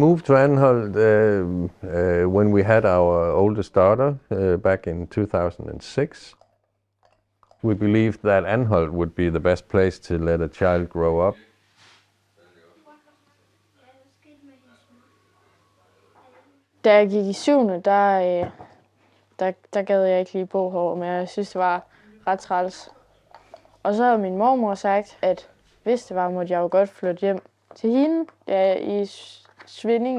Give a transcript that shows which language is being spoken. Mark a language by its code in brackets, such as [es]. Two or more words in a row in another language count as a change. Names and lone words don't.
[en] move to Anholt when we had our oldest daughter back in 2006. We believed that Anholt would be the best place to let a child grow up. [da] Da jeg gik i 7. der gad jeg ikke lige bo herovre, men jeg synes, det var ret træls. Og så havde min mormor sagt, at hvis det var, måtte jeg jo godt flytte hjem til hende i Svindinge.